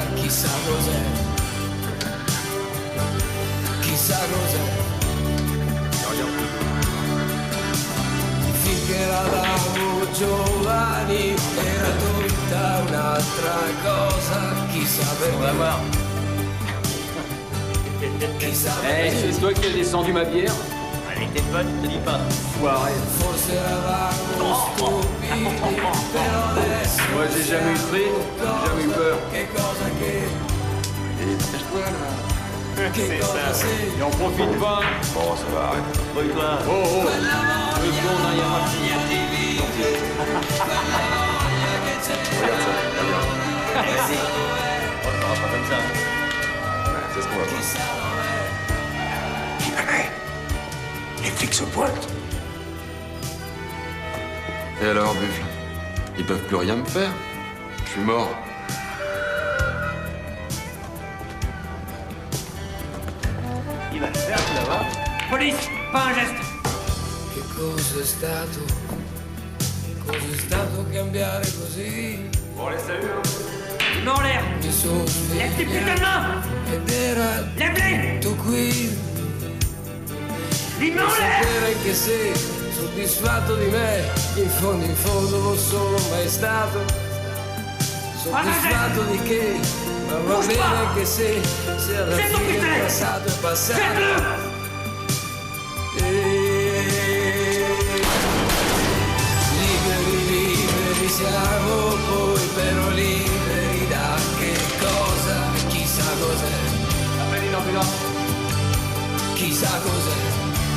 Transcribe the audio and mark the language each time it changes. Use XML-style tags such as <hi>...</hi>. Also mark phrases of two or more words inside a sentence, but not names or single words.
<it>Chissà cos'è. Chissà cos'è. Finché eravamo giovani era tutta un'altra cosa. Chissà perché. Chissà perché.</it> <fr>C'est toi qui as descendu ma bière? Avec tes potes, te dis pas. Foiré.</fr> <it>Forse eravamo stupidi, però adesso...</it> <fr>Moi j'ai jamais eu de prix, j'ai jamais eu peur.</fr> <it>Che cosa che...</it> <fr>Dépêche-toi là.</fr> <it>Che cosa sei?</it> <fr>Et on profite pas. Bon, ça va, arrête. Brouille-toi. Oh oh. 2 secondes, hein, y'a ma fille. Regarde ça, regarde. Vas-y. On ne parle pas comme ça. Ouais, c'est ce qu'on va voir. Les flics se pointent. Et alors, Buffle? Ils peuvent plus rien me faire. Je suis mort. Il va le faire, tu vas voir. Police, pas un geste.</fr> <it>Che cos'è stato? Cos'è stato cambiare così?</it> <fr>Bon, laisse non en l'air.</fr> <it>Mi sono</it> <fr>Lève tes putains de mains.</fr> <it>Ed era</it> <fr>Lève-les.</fr> <it>tutto qui.</it> <fr>Les mains en l'air.</fr> <it>Sapere che sei soddisfatto di me, in fondo lo sono mai stato. Soddisfatto di che, ma va bene anche se alla fine il passato è passato. Liberi siamo poi, però liberi da che cosa? Chissà cos'è.</it> <fr>Appelle une ambulance.</fr> <it>Chissà cos'è.</it>